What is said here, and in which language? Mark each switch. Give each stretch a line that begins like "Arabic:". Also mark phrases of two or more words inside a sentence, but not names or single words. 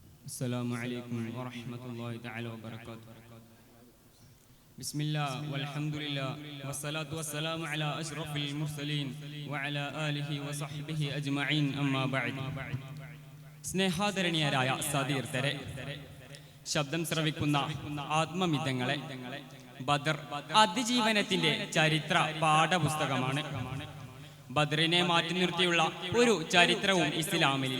Arabic: السلام عليكم ورحمة الله تعالى وبركاته. بسم الله والحمد لله والصلاة والسلام على أشرف المرسلين وعلى آله وصحبه أجمعين أما بعد.
Malayalam: സ്നേഹാദരണീയരായ സതീർത്ഥരെ, ശബ്ദം ശ്രവിക്കുന്ന ആത്മമിതങ്ങളെ, ബദർ അതിജീവനത്തിന്റെ ചരിത്ര പാഠപുസ്തകമാണ്. ബദറിനെ മാറ്റി നിർത്തിയുള്ള ഒരു ചരിത്രവും ഇസ്ലാമിലില്ല.